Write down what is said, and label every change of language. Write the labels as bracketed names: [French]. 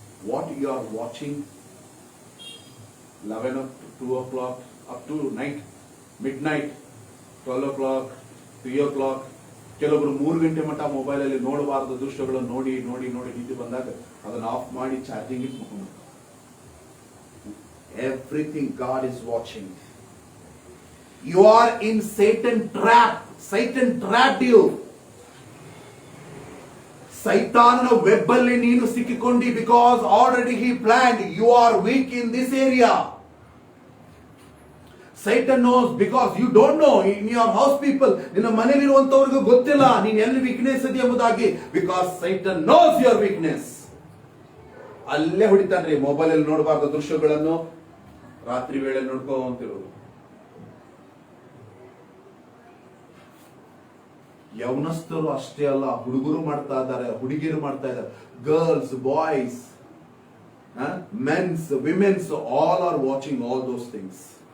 [English] What you are watching 11 to 2 o'clock up to night, midnight, 12 o'clock, 3 o'clock, [Kannada] ಕೆಲವರು 3 ಗಂಟೆ ಮಟ್ಟ mobile ಅಲ್ಲಿ ನೋಡಬಾರದು ದೃಶ್ಯಗಳನ್ನು ನೋಡಿ ನೋಡಿ ನೋಡಿ ನಿದ್ದೆ ಬಂದಾಗ ಅದನ್ನು ಆಫ್ ಮಾಡಿ ಚಾರ್ಜಿಂಗ್ ಇಟ್ಕೊಂಡು. [English] Everything God is watching. You are in Satan trap. Satan trapped you. [Kannada] ಸೈತಾನನ ವೆಬ್ ಅಲ್ಲಿ ನೀನು ಸಿಕ್ಕಿಕೊಂಡಿ. [English] Because already he planned. You are weak in this area. Satan knows, because you don't know in your house people, [Kannada] ನಿನ್ನ ಮನೆಯಲ್ಲಿರುವಂತವರಿಗೂ ಗೊತ್ತಿಲ್ಲ ನೀನು ಎಲ್ಲಿ weakness ಇದೆ ಎಂಬುದಾಗಿ. [English] Because Satan knows your weakness. [Kannada] ಅಲ್ಲೇ ಹೊಡಿತಾನ್ರಿ. ಮೊಬೈಲ್ ಅಲ್ಲಿ ನೋಡಬಾರ್ದ ದೃಶ್ಯಗಳನ್ನು ರಾತ್ರಿ ವೇಳೆ ನೋಡ್ಕೊಂತಿರೋದು. ಯೌನಸ್ಥರು ಅಷ್ಟೇ ಅಲ್ಲ, ಹುಡುಗರು ಮಾಡ್ತಾ ಇದ್ದಾರೆ, ಹುಡುಗಿಯರು ಮಾಡ್ತಾ ಇದ್ದಾರೆ. [English] Girls, boys, mens, womens, all are watching all those things.